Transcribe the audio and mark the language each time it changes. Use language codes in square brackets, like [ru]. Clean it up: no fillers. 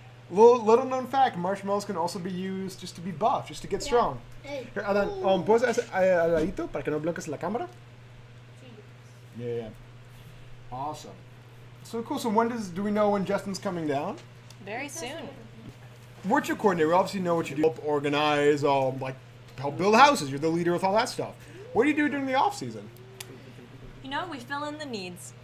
[en] Little known fact, marshmallows can also be used just to be buff, just to get strong. [es] Here, Adan, ¿puedes hacer al ladito para que no bloques la cámara? [en] Yeah. Awesome. So cool. So do we know when Justin's coming down? Very soon. Virtual coordinator, we obviously know what you do. Help organize, help build houses. You're the leader with all that stuff. What do you do during the off season? We fill in the needs.